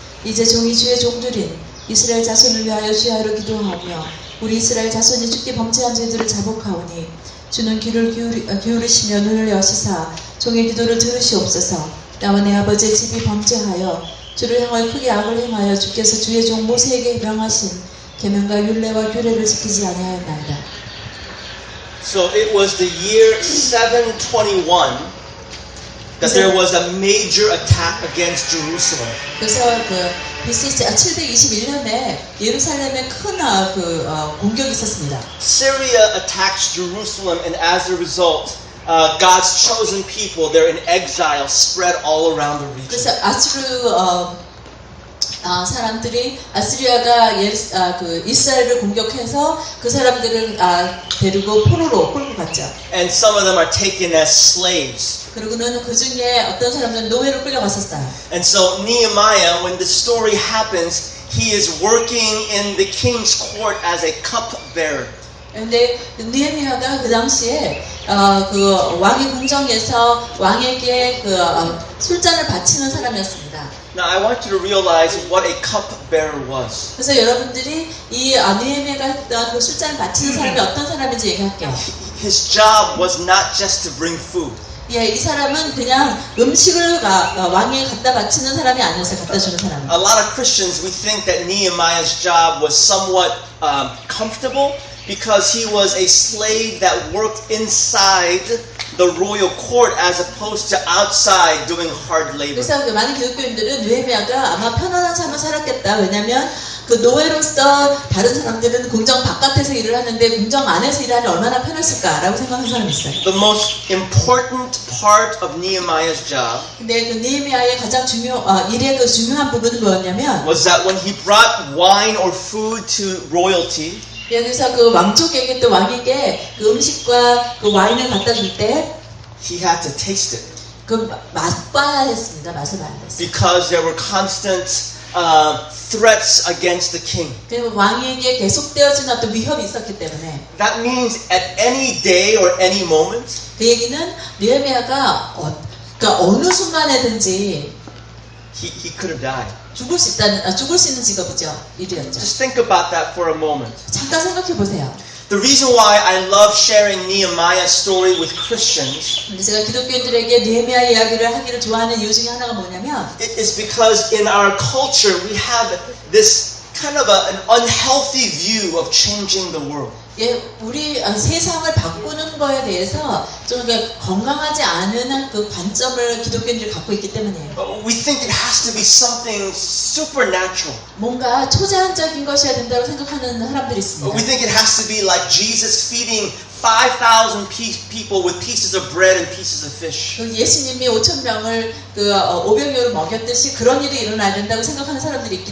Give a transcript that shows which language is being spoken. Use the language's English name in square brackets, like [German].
[Korean] 이제 종이 주의 종들인 이스라엘 자손을 위하여 주야로 기도하며 우리 이스라엘 자손이 주께 범죄한 죄들을 자복하오니 주는 귀를 기울이시며 눈을 여시사 종의 기도를 들으시옵소서. 나와 내 아버지의 집이 범죄하여 주를 향하여 크게 악을 행하여 주께서 주의 종 모세에게 명하신 계명과 율례와 규례를 지키지 아니하였나이다. [English] So it was the year 721 that there was a major attack against Jerusalem. [Korean] 그래서 그 BC 721년에 예루살렘에 큰 공격이 있었습니다. [English] Syria attacks Jerusalem, and as a result, God's chosen people, they're in exile, spread all around the region. [Korean] 그래서 아수르 사람들이 아시리아가 이스라엘을 공격해서 그 사람들을 데리고 포로로 끌고 갔죠. [English] And some of them are taken as slaves. [Korean] 그리고는 그 중에 어떤 사람들은 노예로 끌려갔었어요. [English] And so Nehemiah, when the story happens, he is working in the king's court as a cupbearer. [Korean] 근데 느헤미야가 그 당시에 그 왕의 궁정에서 왕에게 그 술잔을 바치는 사람이었습니다. [English] Now I want you to realize what a cupbearer was. [Korean] 그래서 여러분들이 이 느헤미야가 했던 그 술잔을 바치는 사람이 어떤 사람인지 얘기할게요. [English] His job was not just to bring food. [Korean] 예, 이 사람은 그냥 음식을 왕에 갖다 바치는 사람이 아니었어요. 갖다 주는 사람. [English] A lot of Christians, we think that Nehemiah's job was somewhat comfortable because he was a slave that worked inside the royal court as opposed to outside doing hard labor. [Korean] 그래서 그 많은 기독교인들은 느헤미야가 아마 편안한 삶을 살았겠다. 왜냐하면 그 노예로서 다른 사람들은 궁정 바깥에서 일을 하는데 궁정 안에서 일하니 얼마나 편했을까라고 생각하는 사람이 있어요. [English] The most important part of Nehemiah's job [Korean] 근데 그 느헤미야의 가장 일의 그 중요한 부분은 뭐였냐면 [English] was that when he brought wine or food to royalty, [Korean] 여기서 그 왕족에게 또 왕에게 그 음식과 그 와인을 갖다 줄 때 [English] he had to taste it. [Korean] 그 맛봐야 했습니다. 맛을 봐야 했어요. [English] Because there were constant threats against the king. [Korean] 그 왕에게 계속되어지는 어떤 위협이 있었기 때문에. [English] That means at any day or any moment, [Korean] 그 얘기는 느헤미야가 그러니까 어느 순간에든지 [English] he could have died. [Korean] 죽을 수 있는 직업이죠. 일이었죠. [English] Just think about that for a moment. [Korean] 잠깐 생각해 보세요. [English] The reason why I love sharing Nehemiah's story with Christians [Korean] 제가 기독교인들에게 느헤미야 이야기를 하기를 좋아하는 이유 중에 하나가 뭐냐면 [English] it is because in our culture we have this kind of an unhealthy view of changing the world. [Korean] 예, 우리 세상을 바꾸는 거에 대해서 좀 건강하지 않은 그 관점을 기독교인들이 갖고 있기 때문이에요. [English] We think it has to be something supernatural. [Korean] 뭔가 초자연적인 것이어야 된다고 생각하는 사람들이 있습니다. [English] We think it has to be like Jesus feeding 5,000 people with pieces of bread and pieces of fish. [Korean] 그 예수님이 5,000명을 그 오병이어로 먹였듯이 그런 일이 일어나야 된다고 생각하는 사람들이 있기